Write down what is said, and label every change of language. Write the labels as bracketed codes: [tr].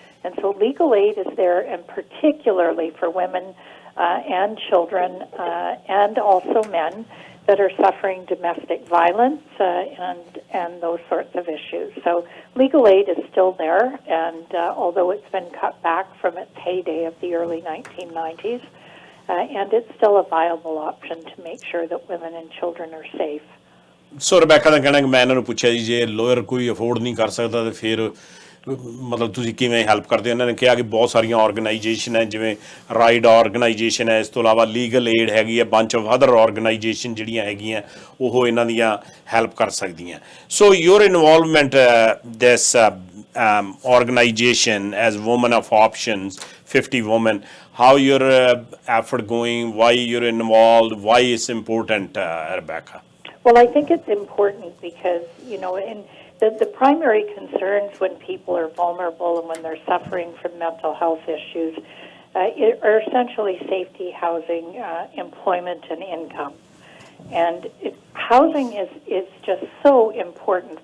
[en] And so legal aid is there, and particularly for women and children and also men that are suffering domestic violence and those sorts of issues. So legal aid is still there, and although it's been cut back from its heyday of the early 1990s, and it's still a viable option to make sure that women and children are safe. [pa] ਸੋ ਰਬੈਕਾ ਦਾ ਕਹਿਣਾ ਕਿ ਮੈਂ ਇਹਨਾਂ ਨੂੰ ਪੁੱਛਿਆ ਜੀ ਜੇ lower ਕੋਈ afford ਨਹੀਂ ਕਰ ਸਕਦਾ ਤਾਂ ਫਿਰ ਮਤਲਬ ਤੁਸੀਂ ਕਿਵੇਂ ਹੈਲਪ ਕਰਦੇ ਹੋ ਇਹਨਾਂ ਨੇ ਕਿਹਾ ਕਿ ਬਹੁਤ ਸਾਰੀਆਂ ਆਰਗੇਨਾਈਜੇਸ਼ਨ ਹੈ ਜਿਵੇਂ ਰਾਈਡ ਆਰਗੇਨਾਈਜੇਸ਼ਨ ਹੈ ਇਸ ਤੋਂ ਇਲਾਵਾ ਲੀਗਲ ਏਡ ਹੈਗੀ ਹੈ [en] bunch of other organisation [pa] ਜਿਹੜੀਆਂ ਹੈਗੀਆਂ ਉਹ ਇਹਨਾਂ ਦੀਆਂ ਹੈਲਪ ਕਰ ਸਕਦੀਆਂ [en] So your involvement this organization as Women of Options 50 Women, how your effort going, why you're involved, why it's important, Rebecca? Well, I think it's important because, you know, the primary concerns when people are vulnerable and when they're suffering from mental health issues are essentially safety, housing, employment, and income. And housing is just so important.